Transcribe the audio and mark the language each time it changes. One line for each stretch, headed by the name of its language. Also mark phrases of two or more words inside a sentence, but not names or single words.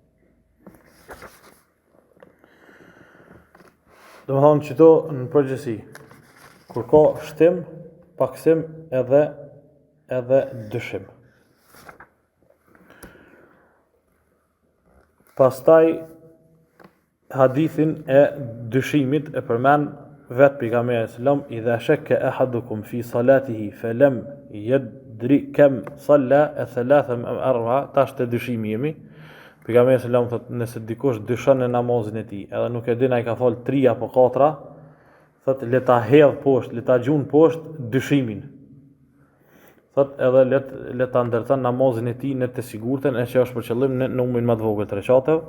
Albanian: Do të thonë që to në përgjithësi, kur ka shtim, paksim edhe dyshim. Pastaj hadithin e dyshimit e përmend vet pejgamberi selam,
Arabic: إذا شك أحدكم في صلاته فلم يدر كم صلى ثلاثا أم أربعا,
Albanian: tash te dyshimi jemi. Pejgamberi selam thotë, nëse dikush dyshon në namazin e tij, edhe nuk e din ai ka fal 3 apo 4, thotë le ta hedh poshtë, le ta gjun poshtë dyshimin. Thotë edhe le ta ndërton namazin e tij në të sigurtën e që është për qëllim në numrin më të vogël të rekateve.